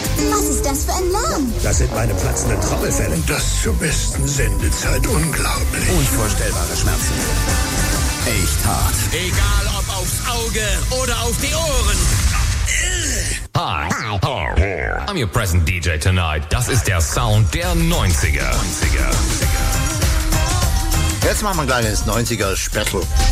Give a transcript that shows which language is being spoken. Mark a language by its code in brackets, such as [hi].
[de] Was ist das für ein Lärm? Das sind meine platzenden Trommelfälle. Und das zur besten Sendezeit. Unglaublich. Unvorstellbare Schmerzen. Echt hart. Egal ob aufs Auge oder auf die Ohren. [en] Hi, I'm your present DJ tonight. [de] Das ist der Sound der 90er. Jetzt machen wir ein kleines 90er-Special.